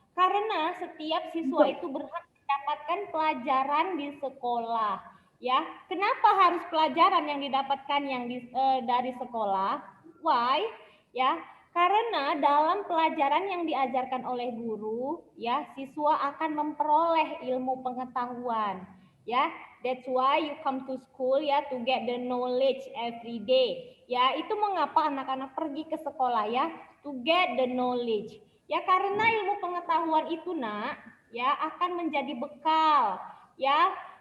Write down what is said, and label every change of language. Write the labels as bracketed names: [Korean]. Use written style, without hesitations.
[Indonesian] Karena setiap siswa itu berhak mendapatkan pelajaran di sekolah, ya. Kenapa harus pelajaran yang didapatkan dari sekolah? [English] Why? [Indonesian] Ya, karena dalam pelajaran yang diajarkan oleh guru, ya, siswa akan memperoleh ilmu pengetahuan, ya. [English] That's why you come to school, ya, to get the knowledge every day. [Indonesian] Ya, itu mengapa anak-anak pergi ke sekolah, ya, [English] to get the knowledge. [Indonesian] Ya, karena ilmu pengetahuan itu, nak, ya, akan menjadi bekal, ya.